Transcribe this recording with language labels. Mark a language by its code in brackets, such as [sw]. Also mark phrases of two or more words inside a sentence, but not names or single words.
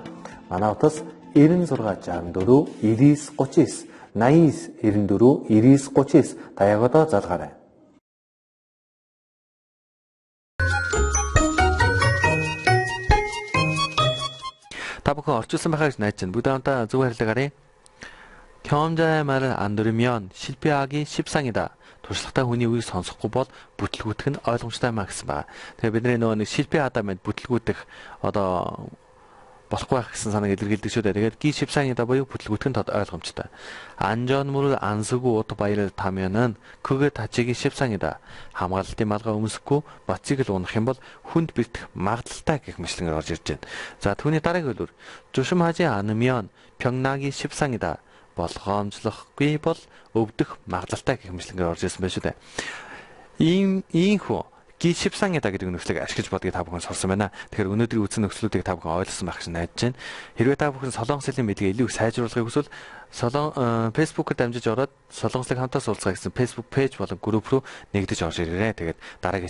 [mn] Манай утас 9664 9939 8994 9939 даяагуудаа залгаарай. Та бүхэн орчуулсан байхаа гэж найдаж байна. бүгд хамтаа зөв харилцаг харъя. [ko] 경험자의 말을 안 들으면 실패하기 십상이다. [mn] туршлагатай хүний үгийг сонсохгүй бол бүтлгүүтэх нь ойлгомжтой маа гэсэн байна. Тэгээ бидний нөгөө нэг 실패하다 мэд бүтлгүүтэх болохгүй байх гэсэн санааг илэрхийлдэг шүү дээ. Тэгээд [ko] 기 십상이다 [mn] буюу бүтлгүүтэх нь ойлгомжтой. [ko] 안전모를 안 쓰고 오토바이를 타면은 그거 다치기 십상이다. [mn] хамгаалалтын малгай өмсөхгүй мотоцикл унах юм бол хүнд бэртэх магадлалтай гэх мэтлэнгээр орж ирж байна. За түүний дараагийн хэлбэр [ko] 조심하지 않으면 병나기 십상이다. [mn] болгоомжлохгүй бол өвдөх магадлалтай гэх мэтлэнгээр орж ирсэн байна шүү дээ. Ийхүү гişipsangeda гэдэг нөхцөлийг ашиглаж бодгийг та бүхэн сурсан байна. Тэгэхээр өнөөдрийн үтсэн нөхцлүүдийг та бүхэн ойлгосон байх гэж найдаж байна. Хэрвээ та бүхэн Солонгослын мэдлэгээ илүү их сайжруулахыг хүсвэл Facebook-оор дамжиж ороод Солонгослыг хамтаа суулцгаа гэсэн Facebook пэйж болон групп руу нэгдэж орж ирээрэй.